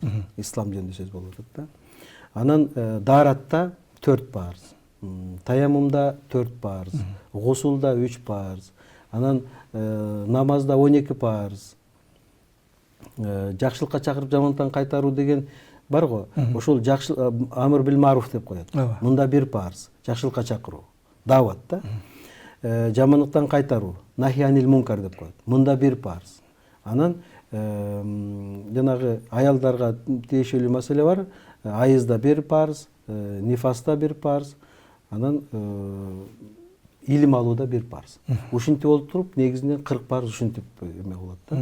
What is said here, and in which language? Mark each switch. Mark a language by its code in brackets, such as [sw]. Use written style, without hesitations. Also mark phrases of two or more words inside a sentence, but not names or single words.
[ky] Ислам жөнүндө сөз болуп атат да. Анан дааратта 4 парыз, таяммумда 4 парыз, гусулда 3 парыз, анан намазда 12 парыз, жакшылыкка чакырып жамандыктан кайтаруу деген бар го. Ошол [ar] أمر بالمعروف [ky] деп коет. Мында 1 парыз, жакшылыкка чакыруу, дават да. Жамандыктан кайтаруу, [ar] نهي عن المنكر [ky] деп коет. Мында 1 парыз. Анан жанагы аялдарга тиешелүү маселе бар. Айызда 1 парыз, нифаста 1 парыз, анан илим алууда 1 парыз. Ушинтип болуп туруп, негизинен 40 парыз ушинтип эме болот да.